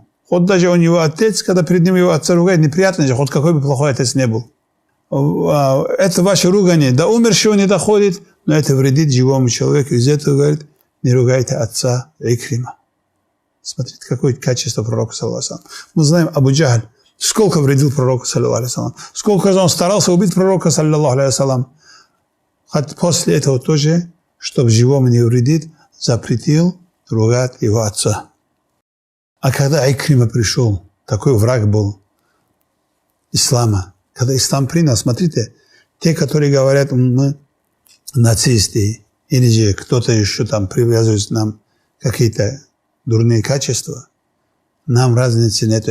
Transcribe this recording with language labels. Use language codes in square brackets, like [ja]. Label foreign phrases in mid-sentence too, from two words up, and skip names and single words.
[ru] Хоть даже он его отец, когда перед ним его отца ругает, неприятно же, хоть какой бы плохой отец не был. Это ваше ругание до умершего не доходит, но это вредит живому человеку. Из этого говорит: не ругайте отца Икрима. Смотрите, какое качество пророка, [ar] صلى الله عليه وسلم. [ru] Мы знаем Абу Джахль. Сколько вредил пророку, [ar] صلى الله عليه وسلم. [ru] Сколько он старался убить пророка, [ar] صلى الله عليه وسلم. [ru] Хотя после этого тоже, чтобы живому не вредить, запретил ругать его отца. А когда Икрима пришел, такой враг был ислама. Когда ислам принял, смотрите, те, которые говорят: мы нацисты, или же кто-то еще там привязывает нам какие-то дурные качества, нам разницы нет.